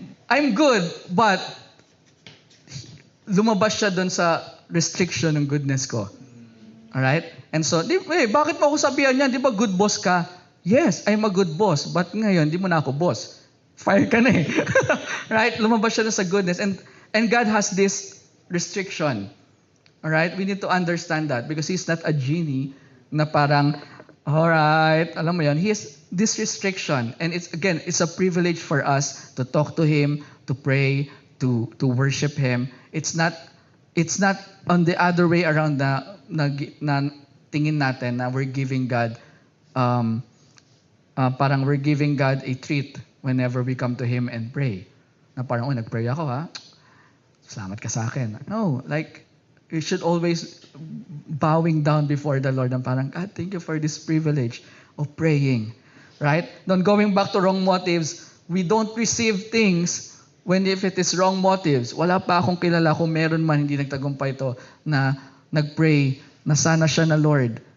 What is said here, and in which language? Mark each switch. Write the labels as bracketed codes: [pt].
[en] I'm good, but [tl] lumabas siya doon sa restriction ng goodness ko. Alright? And so, bakit mo ako sabihan yan? Di ba good boss ka? [en] Yes, I'm a good boss. [tl] But ngayon, di mo na ako boss. Fire ka na eh. Right? Lumabas siya doon sa goodness. [en] And God has this restriction. Alright? We need to understand that because He's not a genie [tl] na parang, alright, alam mo yan, [en] He has this restriction. And it's a privilege for us to talk to Him, to pray, to worship Him. It's not on the other way around [tl] na tingin natin na [en] we're giving God, parang we're giving God a treat whenever we come to Him and pray. [tl] Na parang, nag-pray ako ha, salamat ka sa akin. [en] No, like, you should always bowing down before the Lord [tl] and parang, [en] God, thank you for this privilege of praying. Right? Then going back to wrong motives, we don't receive things if it is wrong motives. [tl] Wala pa akong kilala kung meron man hindi nagtagumpay ito na nag-pray na sana siya na Lord.